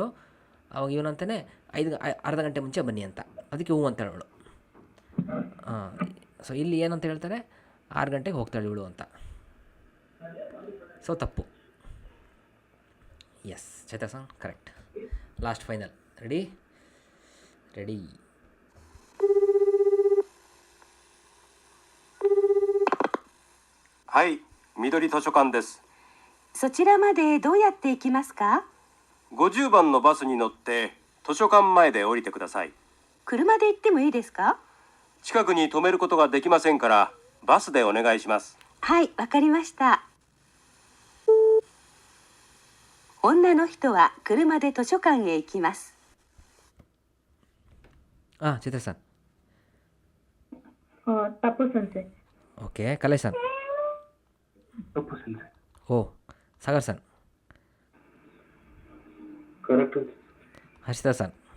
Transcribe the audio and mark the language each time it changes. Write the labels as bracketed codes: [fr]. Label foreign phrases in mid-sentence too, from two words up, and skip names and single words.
[kn] ಅವಾಗ ಇವನಂತಾನೆ ಅರ್ಧ ಗಂಟೆ ಮುಂಚೆ ಬನ್ನಿ ಅಂತ, ಅದಕ್ಕೆ ಹೂ ಅಂತ ಹೇಳೋಳು. ಹಾಂ, ಸೊ ಇಲ್ಲಿ ಏನಂತ ಹೇಳ್ತಾರೆ? 6 ಗಂಟೆಗೆ ಹೋಗ್ತಾಳೆ ಇವಳು ಅಂತ. ಸೊ ತಪ್ಪು. ಎಸ್, ಚೈತ್ರ ಸನ್ ಕರೆಕ್ಟ್. [en] last final. [kn] ರೆಡಿ? [ja] はい、緑図書館です。そちらまでどうやって行きますか。 50番のバスに乗って図書館前で降りてください。車で行ってもいいですか。近くに止めることができませんからバスでお願いします。はい、わかりました。女の人は車で図書館へ行きます。 [kn] ಚೈತ್ರ ಸನ್. ತಪ್ಪು ಸೆನ್ಸೆ. ಓಕೆ, ಕಲೆ ಸನ್. ತಪ್ಪು ಸೆನ್ಸೆ. ಸಾಗರ್ ಸನ್. ಕರೆಕ್ಟ್. ಹರ್ಷಿತಾ ಸನ್.